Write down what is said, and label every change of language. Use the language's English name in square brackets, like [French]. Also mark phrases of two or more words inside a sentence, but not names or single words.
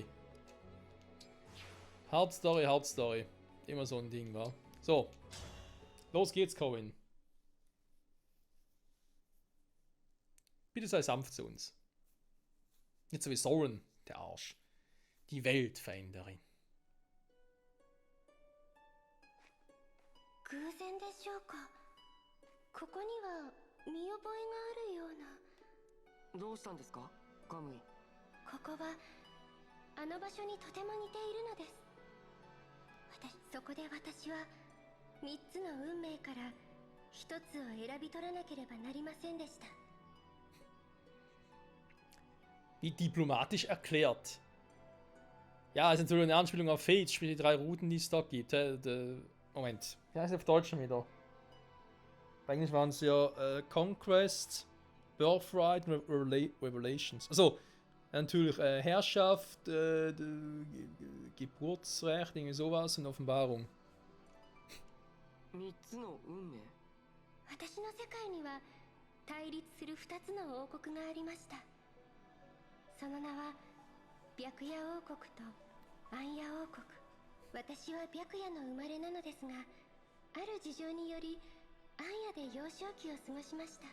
[German] Hauptstory, Hauptstory. Immer so ein Ding, wa? So. Los geht's, Corin. Bitte sei sanft zu uns. Nicht so wie Soren, der Arsch. Die Weltveränderin. [Japanese] 偶然でしょうか。ここには見覚えがあるような。どうしたんですか、カムイ。ここはあの場所にとても似ているのです。そこで私は3つの運命から1つを選び取らなければなりませんでした。 [German] Wie diplomatisch erklärt. Ja, es ist natürlich eine Anspielung auf Fate, sprich die 3 Routen, die es dort gibt. Moment, wie heißt es auf Deutsch schon wieder? Bei Englisch waren es ja Conquest, Birthright und Revelations. Also, natürlich Herrschaft, Geburtsrecht, irgendwie sowas und Offenbarung. [Japanese] 3 つの運命。私の世界には対立する2つの王国がありました。その名は白夜王国と暗夜王国。私は白夜の生まれなのですが、ある事情により暗夜で幼少期を過ごしました。